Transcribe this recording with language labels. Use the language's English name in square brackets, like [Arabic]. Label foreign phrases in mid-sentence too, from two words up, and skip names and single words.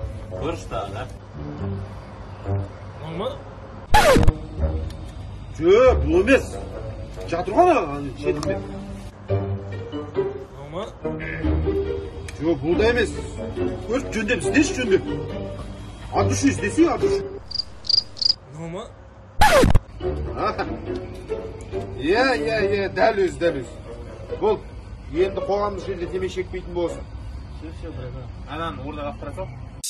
[Kazakh] Бұрыштағы. Мынау ма? Жоқ, бұл емес. Жатыр ғой ана шетінде. Мынау ма? Жоқ, бұл да емес. Көріп жөндеп, іздеші жөндеп. [Russian] От души [Kazakh] іздесей, [Russian] от души. [Kazakh] Мынау ма? Иә, дәл өз. Бол, енді қоғамдық жерде темекі шекпейтін болсын. Ананы ордаға апара сал.